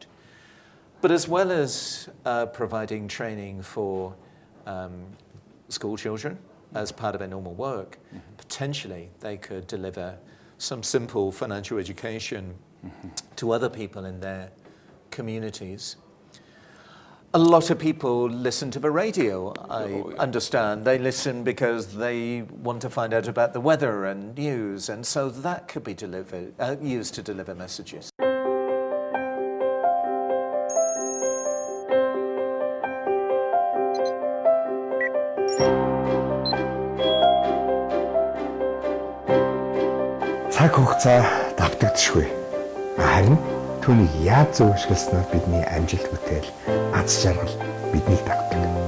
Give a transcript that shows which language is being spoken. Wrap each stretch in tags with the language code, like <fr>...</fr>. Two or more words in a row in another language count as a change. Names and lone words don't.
<en>But as well as providing training for school children as part of their normal work, potentially they could deliver some simple financial education to other people in their communities. A lot of people listen to the radio, I understand. They listen because they want to find out about the weather and news, and so that could be used to deliver messages.</en> <mn>Цаг хугацаа давтагдчихгүй. Харин түүнийг яаж зөвшөөрснөөр бидний амжилт бүтээл, аз жаргал биднийг дагдаг.</mn>